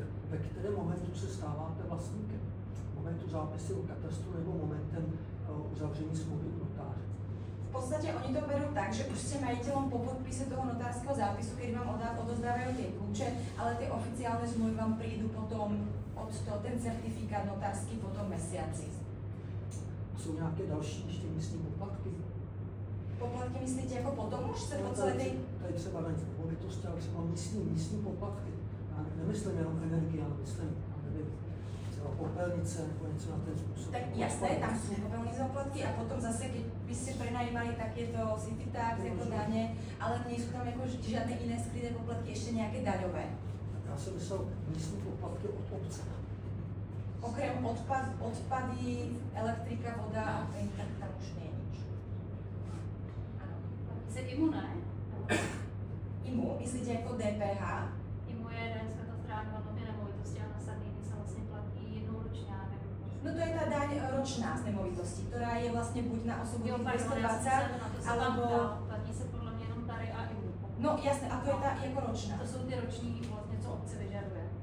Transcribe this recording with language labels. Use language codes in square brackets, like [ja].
[cs] Ve kterém momentu se stáváte vlastníkem? Momentu zápisy u katastru nebo momentem uzavření smlouvy u notáře? [sk] V podstate oni to berú tak, že už ste majiteľom po podpise toho notárskeho zápisu, kedy vám odozdávajú tie kľúče, ale tie oficiálne zmluvy vám prídu potom ten certifikát notársky po tom mesiaci. [cs] Jsou nějaké další ještě místní poplatky? Poplatky myslíte jako potom už se po celé tej... Tady třeba na nemovitosti, ale třeba místní poplatky. Já nemyslím jenom energii, ale myslím, nevím, třeba popelnice nebo něco na ten způsob. [sk] Tak jasné, tam sú popelnice poplatky a potom zase, keď by ste prenajímali takéto city tax, jako dane, ale nie sú tam jako žiadne iné skryté poplatky, ešte nejaké daňové. [cs] Já jsem myslel místní poplatky od obce. [sk] Okrem odpady, elektrika, voda a plyn, tak tam už nie je nič. Áno. [cs] Se IMU ne? [sk] IMU, myslíte jako DPH? [cs] IMU je daň z katastrální hodnoty nemovitosti a na Sardinii [sk] sa vlastne platí jednou ročne, neviem. No to je tá daň ročná z nemovitosti, ktorá je vlastne buď na osobu 220, alebo... [cs] Platí se podle mě jenom tady a IMU. [sk] No jasné, a to je tá jako ročná. [cs] To jsou ty roční vlastně, co obce vyžaduje.